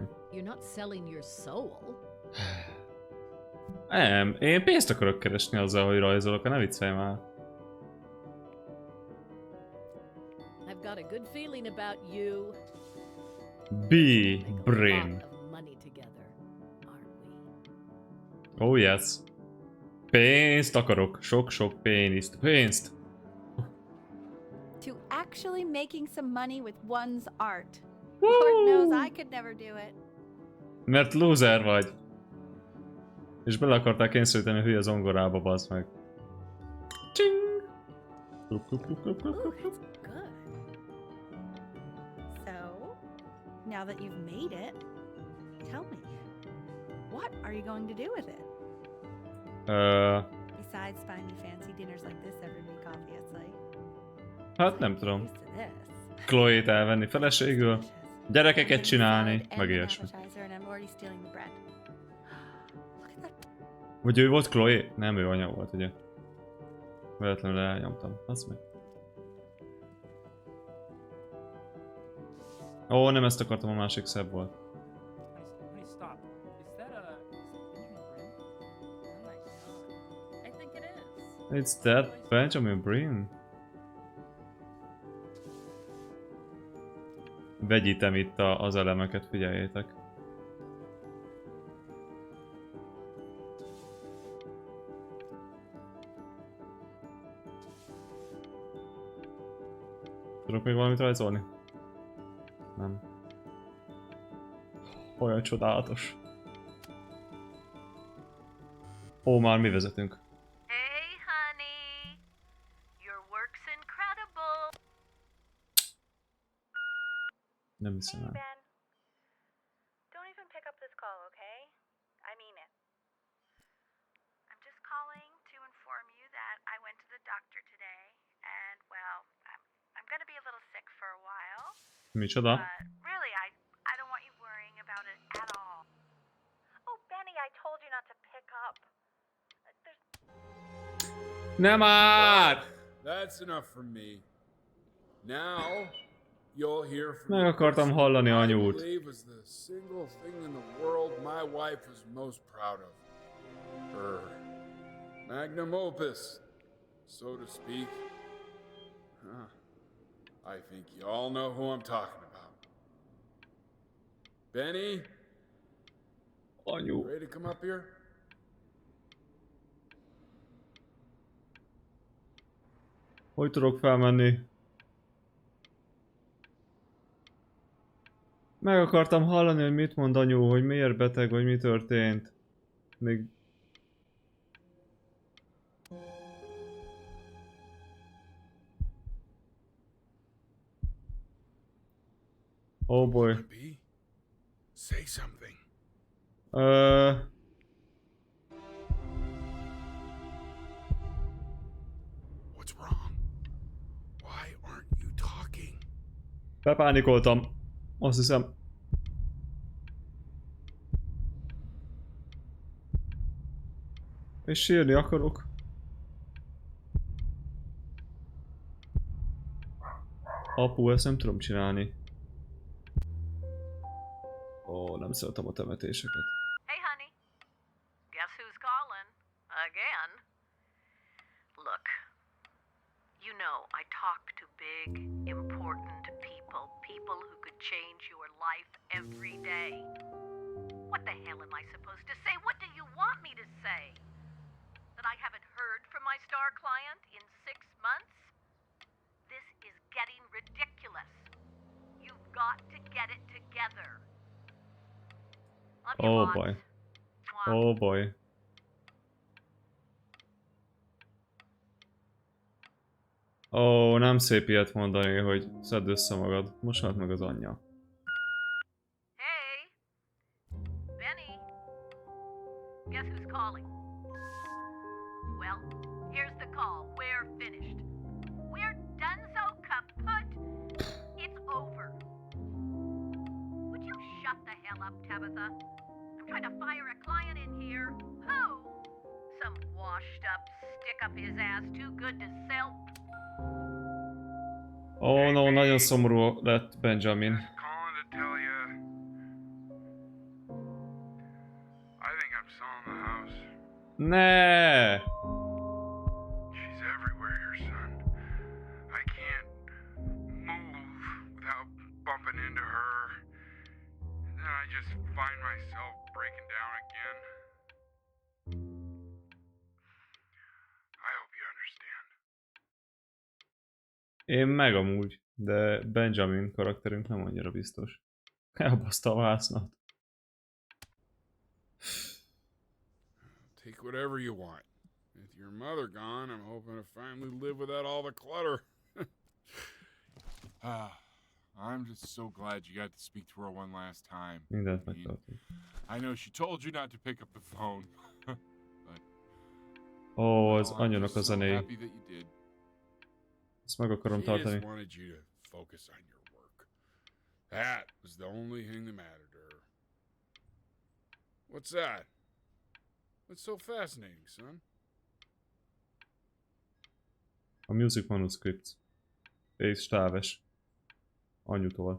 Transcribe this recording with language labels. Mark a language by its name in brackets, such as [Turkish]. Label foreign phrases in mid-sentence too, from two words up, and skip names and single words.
[English] You're not selling your soul. [Hungarian] Nem, én pénzt akarok keresni azzal, hogy rajzolok, ne viccelj már. [English] I've got a good feeling about you. Bryn. Oh yes. [Hungarian] Pénzt akarok. Sok-sok pénzt. [English] To actually making some money with one's art. Lord knows I could never do it. [Hungarian] Mert loser vagy. És bele akarták kényszeríteni a hülye zongorába, bazd meg. Csing! Klup, klup, klup, klup, klup, Ooh, klup. [English] it's good. So, now that you've made it, tell me, what are you going to do with it? Besides buy me fancy dinners like this every week, obviously. [Hungarian] Hát nem tudom. [English] Used to this. [Hungarian] Chloe-t elvenni feleségül, gyerekeket csinálni, meg ilyesmi. [English] Appetizer, and I'm already stealing the bread. [Hungarian] Vagy ő volt Chloe? Nem, ő anya volt, ugye? Véletlenül elnyomtam. Azt meg. Ó, nem ezt akartam, a másik szebb volt. [English] Honey, stop. Is that a Benjamin Brim? Oh my god. I think it is. It's that Benjamin Brim. [Hungarian] Vegyítem itt az elemeket, figyeljétek. Tudok még valamit rajzolni? Nem. Olyan csodálatos. Ó, már mi vezetünk. [English] Hey, honey. Your work's incredible. [Hungarian] Nem hiszem el. [English] Ben, don't even pick up this call, okay? I mean it. I'm just calling to inform you that I went to the doctor today, and well, I'm gonna be a little sick for a while. [Hungarian] Micsoda? [English] But really, I don't want you worrying about it at all. Oh, Benny, I told you not to pick up. [Hungarian] Nem már! [English] That's enough from me. Now, you'll hear from [Hungarian] Meg akartam hallani anyút. [English] I believe was the single thing in the world my wife was most proud of. Her [Latin] magnum opus, [English] so to speak. Huh. I think you all know who I'm talking about. Benny? [Hungarian] Anyu. [English] Ready to come up here? [Hungarian] Hogy tudok felmenni? Meg akartam hallani, hogy mit mond anyu, hogy miért beteg, vagy mi történt. Még... [English] Oh boy. Say something. What's wrong? Why aren't you talking? [Hungarian] Bepánikoltam. Azt hiszem. És sírni akarok. Apu, ezt nem tudom csinálni. Ó, nem szeretem a temetéseket. [English] Hey, honey. Guess who's calling? Again. Look, you know I talk to big, important people. People who could change your life every day. What the hell am I supposed to say? What do you want me to say? That I haven't heard from my star client in 6 months? This is getting ridiculous. You've got to get it together. Love you, Oh Mom. boy. Oh boy. [Hungarian] Ó, nem szép ilyet mondani, hogy szedd össze magad. Most halt meg az anyja. [English] Hey, Benny. Guess who's calling? Well, here's the call. We're finished. We're done, so kaput. It's over. Would you shut the hell up, Tabitha? I'm trying to fire a client in here. Who? Some washed up, stick up his ass, too good to sell. [Hungarian] Ó, no, nagyon szomorú lett Benjamin. [English] Calling to tell you. I think I'm selling the house. [Hungarian] Ne! [English] She's everywhere, your son. I can't move without bumping into her. And then I just find myself breaking down again. I hope you understand. [Hungarian] Én meg amúgy, de Benjamin karakterünk nem annyira biztos. Elbaszta a vásznat. [English] Take whatever you want. With your mother gone, I'm hoping to finally live without all the clutter. I'm just so glad you got to speak to her one last time. [Hungarian] Mindent megtartunk. [English] I know she told you not to pick up the phone. But [Hungarian] Ó, az [English] I'm [Hungarian] anyunak [English] just [Hungarian] a [English] so [Hungarian] zenéi. [English] happy that you did. [Hungarian] Ezt meg akarom [English] She just [Hungarian] tartani. [English] wanted you to focus on your work. That was the only thing that mattered to her. What's that? What's so fascinating, son? A music manuscript. [Hungarian] És táves. Anyutól.